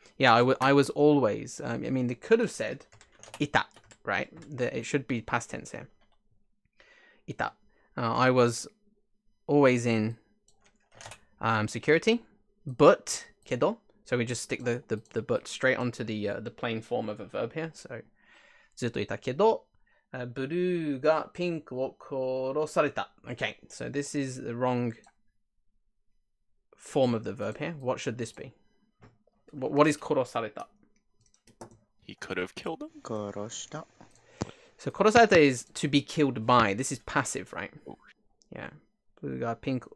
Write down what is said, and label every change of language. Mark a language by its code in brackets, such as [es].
[en] Yeah, I was always, I mean, they could have said いた, right? It should be past tense here. [ja] いた. [en] I was always in security, but kedo. So we just stick the but straight onto the plain form of a verb here. [ja] So ずっといたけど、ブルーがピンクを殺された. [en] Okay, so this is the wrong form of the verb here. What should this be? What is 殺された? He could have killed him. [ja] 殺した [en] So 殺された is to be killed by. This is passive, right? Yeah. Blue got pink.